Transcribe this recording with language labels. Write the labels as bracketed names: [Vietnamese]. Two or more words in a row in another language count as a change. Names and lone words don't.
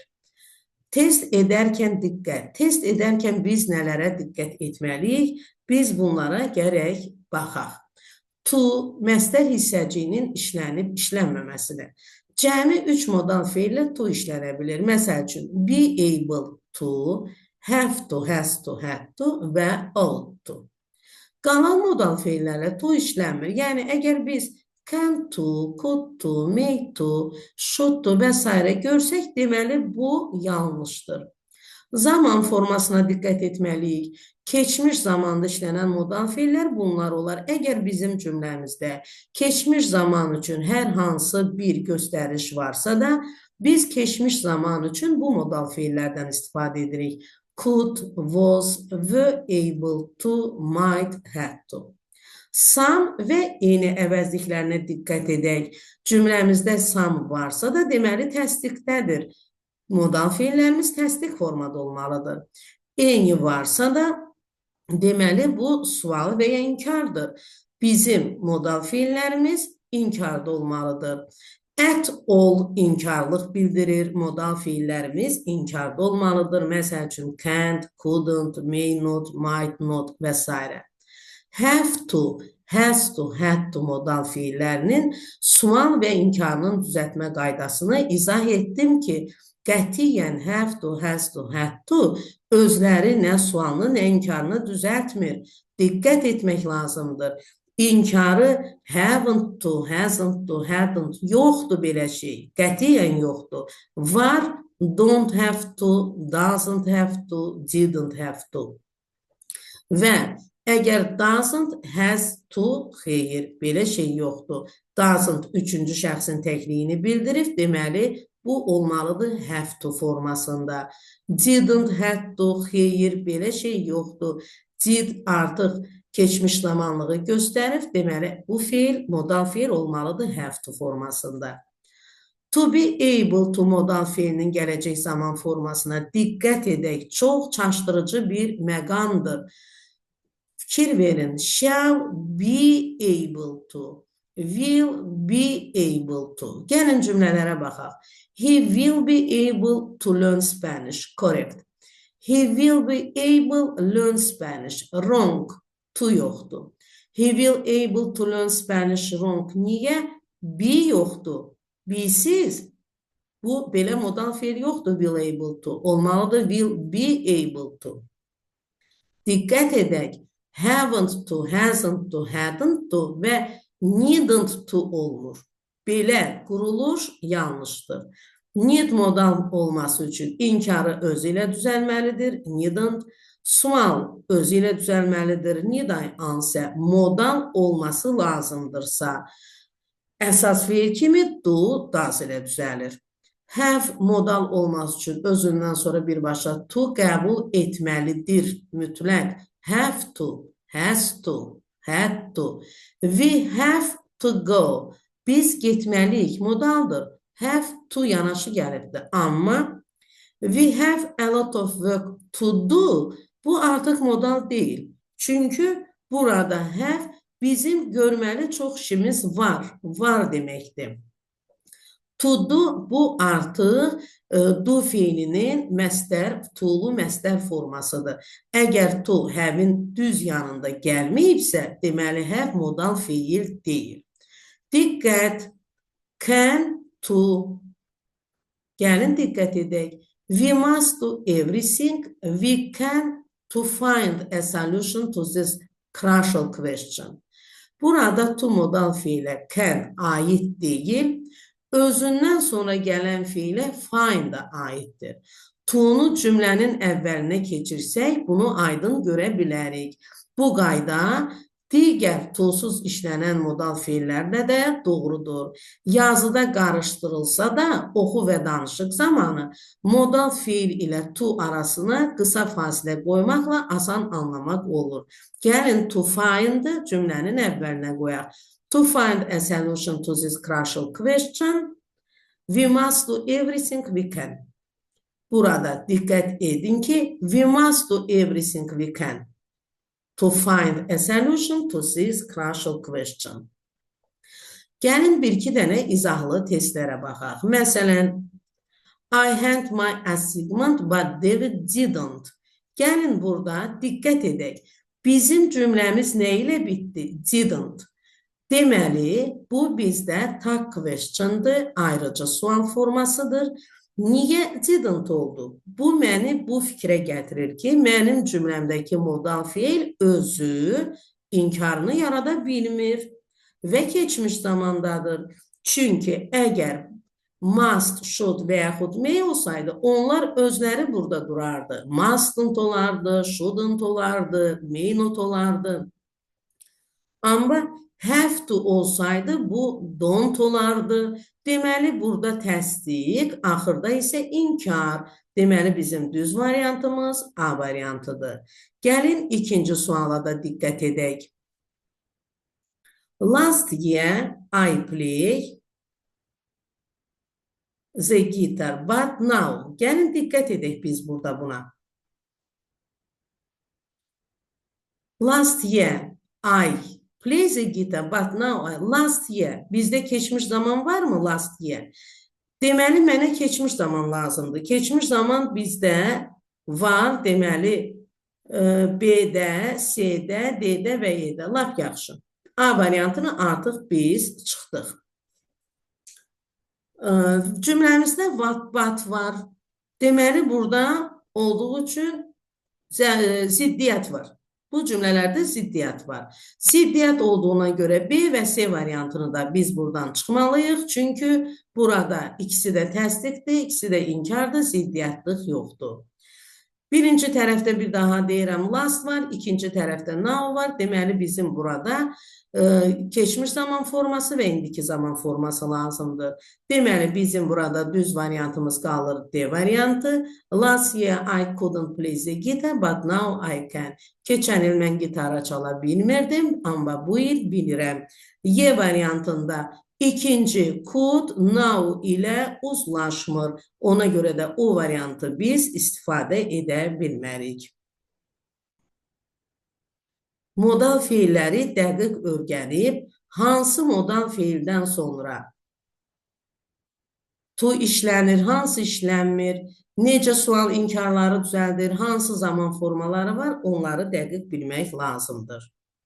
[Azerbaijani] Test edərkən diqqət. Test edərkən biz nələrə diqqət etməliyik? Biz bunlara gərək baxaq. To, məstər hissəciyinin işlənib işlənməməsidir. Cəmi 3 modal feillə to işlənə bilir. Məsəl üçün, [English] be able to, have to, has to, had to və ought to. [Azerbaijani] Qalan modal feillərlə to işlənmir. [English] Yəni, əgər biz can to, could to, may to, should to [Azerbaijani] və s. görsək, deməli, bu yanlışdır. Zaman formasına diqqət etməliyik. Keçmiş zamanda işlənən modal feillər bunlar olar. Əgər bizim cümləmizdə keçmiş zaman üçün hər hansı bir göstəriş varsa da, biz keçmiş zaman üçün bu modal feillərdən istifadə edirik. [English] Could, was, were able to, might, had to. [Azerbaijani] Some və eyni əvəzliklərinə diqqət edək. Cümləmizdə some varsa da deməli təsdiqdədir. Modal feillərimiz təsdiq formada olmalıdır. Eyni varsa da deməli bu sual və ya inkardır. Bizim modal feillərimiz inkarda olmalıdır. [English] At all [Azerbaijani] inkarlıq bildirir. Modal feillərimiz inkarda olmalıdır. Məsəl üçün [English] can't, couldn't, may not, might not [Azerbaijani] və s. [English] Have to, has to, had to [Azerbaijani] modal feillərinin sual və inkarının düzəltmə qaydasını izah etdim ki, qətiyyən [English] have to, has to, had to [Azerbaijani] özləri nə sualını, nə inkarını düzəltmir. Diqqət etmək lazımdır. İnkarı [English] haven't to, hasn't to, hadn't [Azerbaijani] yoxdur belə şey. Qətiyyən yoxdur. Var, [English] don't have to, doesn't have to, didn't have to. [Azerbaijani] Və əgər [English] doesn't, has to, [Azerbaijani] xeyr, belə şey yoxdur. Doesn't üçüncü şəxsin təkliyini bildirib, deməli, bu olmalıdır [English] have to [Azerbaijani] formasında. [English] Didn't, had to, [Azerbaijani] xeyr, belə şey yoxdur. Did artıq keçmiş zamanlığı göstərir, deməli, bu fiil, modal fiil olmalıdır [English] have to [Azerbaijani] formasında. [English] To be able to [Azerbaijani] modal fiilinin gələcək zaman formasına diqqət edək. Çox çaşdırıcı bir məqamdır. Fikir verin. [English] Shall be able to, will be able to. [Azerbaijani] Gəlin cümlələrə baxaq. [English] He will be able to learn Spanish. Correct. He will be able to learn Spanish. [Azerbaijani] Wrong. To yoxdur. [English] He will able to learn Spanish. Wrong. [Azerbaijani] Niyə? Be yoxdur. Be-siz. Bu, belə modal fiil yoxdur. [English] Will able to. Olmalıdır. Will be able to. [Azerbaijani] Diqqət edək. [English] Haven't to, hasn't to, hadn't to və needn't to olmur. [Azerbaijani] Belə quruluş yanlışdır. Need modal olması üçün inkarı özü ilə düzəlməlidir. Needn't. Sual özü ilə düzəlməlidir. Need ansə modal olması lazımdırsa, əsas fiil kimi [English] do, does [Azerbaijani] ilə düzəlir. Have modal olması üçün özündən sonra birbaşa to qəbul etməlidir. Mütləq. [English] Have to, has to, had to. We have to go. [Azerbaijani] Biz getməliyik modaldır. [English] have to [Azerbaijani] yanaşı gəlibdi. [English] Amma we have a lot of work to do. [Azerbaijani] Bu artıq modal deyil. Çünki burada have bizim görməli çox işimiz var. Var deməkdir. [English] To do [Azerbaijani] bu artıq do fiilinin məstər, to'lu məstər formasıdır. Əgər [English] to have-in [Azerbaijani] düz yanında gəlməyibsə, deməli have modal fiil deyil. Diqqət, can, to. Gəlin diqqət edək. [English] We must do everything we can to find a solution to this crucial question. [Azerbaijani] Burada to modal fiilə can aid deyil, özündən sonra gələn fiilə find da aiddir. To'nu cümlənin əvvəlinə keçirsək, bunu aydın görə bilərik. Bu qayda digər to'suz işlənən modal fiillərlə də doğrudur. Yazıda qarışdırılsa da, oxu və danışıq zamanı modal fiil ilə to arasına qısa fasilə qoymaqla asan anlamaq olur. Gəlin [English] to find [Azerbaijani] cümlənin əvvəlinə qoyaq. [English] To find a solution to this crucial question, we must do everything we can. [Azerbaijani] Burada diqqət edin ki, [English] we must do everything we can to find a solution to this crucial question. [Azerbaijani] Gəlin bir-iki dənə izahlı testlərə baxaq. Məsələn, [English] I had my assignment but David didn't. [Azerbaijani] Gəlin burada diqqət edək. Bizim cümləmiz nə ilə bitdi? Didn't. Deməli, bu bizdə [English] tag question'dır, [Azerbaijani] ayrıca sual formasıdır. Niyə didn't oldu? Bu məni bu fikrə gətirir ki, mənim cümləmdəki modal fiil özü inkarını yarada bilmir və keçmiş zamandadır. Çünki əgər must, should və yaxud may olsaydı, onlar özləri burada durardı. Mustn't olardı, shouldn't olardı, [English] may not [Azerbaijani] olardı. Amma [English] have to [Azerbaijani] olsaydı, bu don't olardı. Deməli, burada təsdiq, axırda isə inkar. Deməli, bizim düz variantımız A variantıdır. Gəlin, ikinci suala da diqqət edək. [English] Last year, I play the guitar, but now. [Azerbaijani] Gəlin, diqqət edək biz burada buna. [English] Last year, I play the guitar, but now last year. [Azerbaijani] Bizdə keçmiş zaman var mı [English] last year? [Azerbaijani] Deməli, mənə keçmiş zaman lazımdır. Keçmiş zaman bizdə var, deməli, B-də, C-də, D-də və E-də. Lap yaxşı. A variantını artıq biz çıxdıq. Cümləmizdə [English] what, but [Azerbaijani] var. Deməli, burada olduğu üçün ziddiyyət var. Bu cümlələrdə ziddiyyət var. Ziddiyyət olduğuna görə B və C variantını da biz buradan çıxmalıyıq. Çünki burada ikisi də təsdiqdir, ikisi də inkardır, ziddiyyətlik yoxdur. Birinci tərəfdə bir daha deyirəm, last var, ikinci tərəfdə now var. Deməli, bizim burada keçmiş zaman forması və indiki zaman forması lazımdır. Deməli, bizim burada düz variantımız qalır D variantı. [English] Last year I couldn't play the guitar, but now I can. [Azerbaijani] Keçən il mən gitara çala bilmirdim, amma bu il bilirəm. Y variantında ikinci [English] could now [Azerbaijani] ilə uzlaşmır. Ona görə də o variantı biz istifadə edə bilmərik. Modal fiilləri dəqiq öyrənib, hansı modal fiildən sonra to işlənir, hansı işlənmir, necə sual inkarları düzəldir, hansı zaman formaları var, onları dəqiq bilmək lazımdır.